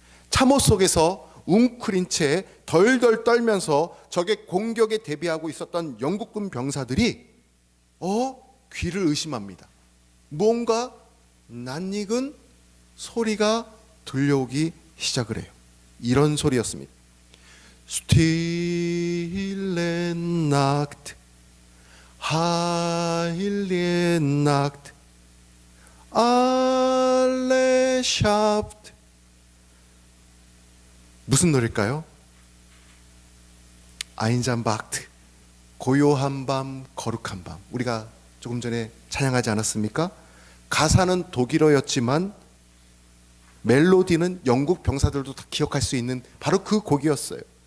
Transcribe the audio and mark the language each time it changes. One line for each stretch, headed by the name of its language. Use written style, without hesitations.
Korean: 참호 속에서 웅크린 채 덜덜 떨면서 적의 공격에 대비하고 있었던 영국군 병사들이 귀를 의심합니다. 뭔가 낯익은 소리가 들려오기 시작을 해요. 이런 소리였습니다.
German: Stille Nacht, Heilige Nacht, alle Schaft.
Korean: 무슨 노래일까요? 아인잠바흐트, 고요한 밤, 거룩한 밤. 우리가 조금 전에 찬양하지 않았습니까? 가사는 독일어였지만 멜로디는 영국 병사들도 다 기억할 수 있는 바로 그 곡이었어요.